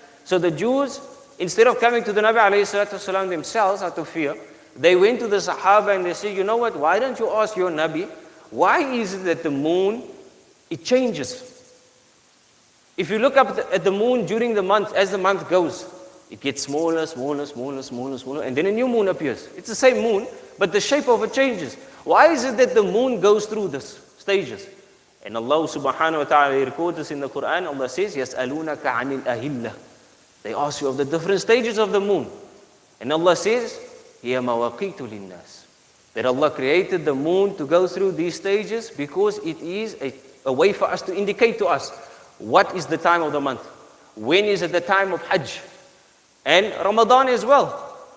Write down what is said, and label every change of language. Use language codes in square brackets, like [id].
[en] So the Jews, instead of coming to the Nabi alayhi salatu wasalam themselves out of fear, they went to the Sahaba and they said, you know what, why don't you ask your Nabi, why is it that the moon, it changes? If you look up at the moon during the month, as the month goes, it gets smaller, smaller, smaller, smaller, smaller, and then a new moon appears. It's the same moon, but the shape of it changes. Why is it that the moon goes through these stages? And Allah subhanahu wa ta'ala records this in the Quran. Allah says, [ar] يَسْأَلُونَكَ عَنِ الْأَهِلَّةِ. [en] They ask you of the different stages of the moon. And Allah says, [ar] هِيَ مَوَاقِيتُ لِلنَّاسِ. [en] That Allah created the moon to go through these stages because it is a way for us to indicate to us what is the time of the month. When is it the time of Hajj? And Ramadan as well.